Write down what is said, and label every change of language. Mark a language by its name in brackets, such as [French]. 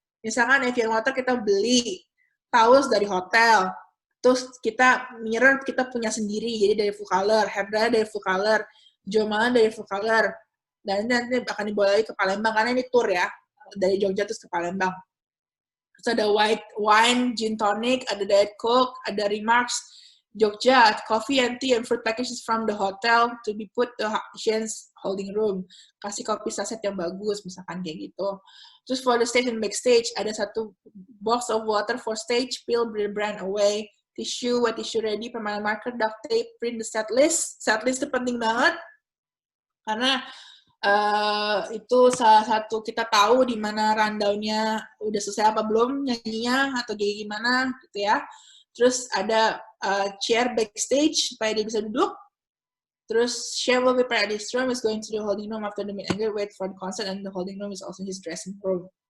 [Indonesian] Misalkan Evian water kita beli towels dari hotel, terus mirror kita punya sendiri, jadi dari Full Color, hair dryer dari Full Color, Jomalan dari Full Color, dan nanti akan dibawa lagi ke Palembang, karena ini tour ya, dari Jogja terus ke Palembang. Terus ada [English] white wine, gin tonic, ada Diet Coke, ada Remarks, Jogja, coffee and tea and fruit packages from the hotel to be put to Shane's holding room. [Indonesian] Kasih kopi saset yang bagus, misalkan kayak gitu. [English] Terus for the stage and backstage, ada 1 box of water for stage, peel the brand away, tissue, wet tissue ready, permanent marker, duct tape, print the set list. [Indonesian] Set list itu penting banget, karena itu salah satu kita tahu di mana rundown-nya udah selesai apa belum nyanyinya, atau kayak gimana gitu ya. Terus ada chair backstage supaya dia bisa duduk. [English] Terus Shane will prepare at his room, is going to the holding room after the meet and greet, wait for the concert, and the holding room is also his dressing room.